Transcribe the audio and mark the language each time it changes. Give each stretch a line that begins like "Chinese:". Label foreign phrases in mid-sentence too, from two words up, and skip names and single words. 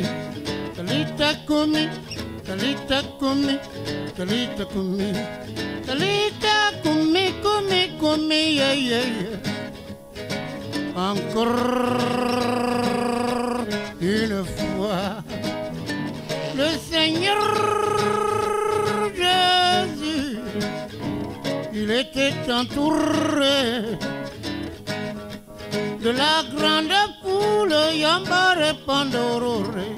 Aramaic: talita kumi, talita kumi, talita kumi, talita kumi, kumi, kumi,
English: yeah, yeah, yeah.
French: Encore une fois, le Seigneur Jésus, il était entouré de la grande foule Yambare Pandorore.